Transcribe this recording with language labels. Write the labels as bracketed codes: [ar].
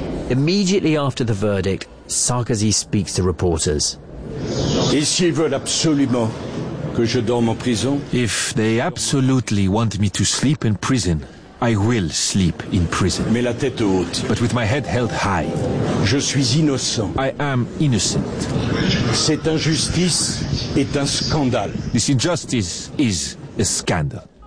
[en] Immediately after the verdict, Sarkozy speaks to reporters. [fr] Et s'ils veulent absolument que je dorme en prison? [en] If they absolutely want me to sleep in prison, I will sleep in prison. [fr] Mais la tête haute. [en] But with my head held high. [fr] Je suis innocent. [en] I am innocent. [fr] Cette injustice est un scandale. [en] This injustice is a scandal.